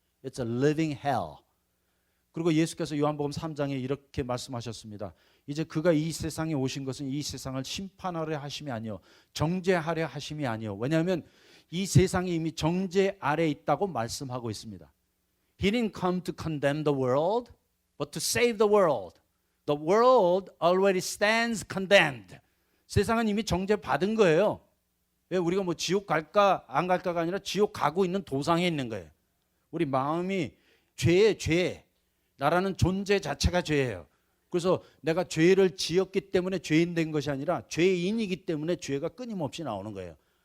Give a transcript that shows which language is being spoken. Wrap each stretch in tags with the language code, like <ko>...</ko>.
<en>It's a living hell.</en> <ko>그리고 예수께서 요한복음 3장에 이렇게 말씀하셨습니다. 이제 그가 이 세상에 오신 것은 이 세상을 심판하려 하심이 아니요 정죄하려 하심이 아니요. 왜냐하면 이 세상이 이미 정죄 아래에 있다고 말씀하고 있습니다.</ko> <en>He didn't come to condemn the world, but to save the world. The world already stands condemned.</en> <ko>세상은 이미 정죄 받은 거예요. 왜 우리가 뭐 지옥 갈까 안 갈까가 아니라 지옥 가고 있는 도상에 있는 거예요. 우리 마음이 죄. 나라는 존재 자체가 죄예요. 그래서 내가 죄를 지었기 때문에 죄인 된 것이 아니라 죄인이기 때문에 죄가 끊임없이 나오는 거예요.</ko>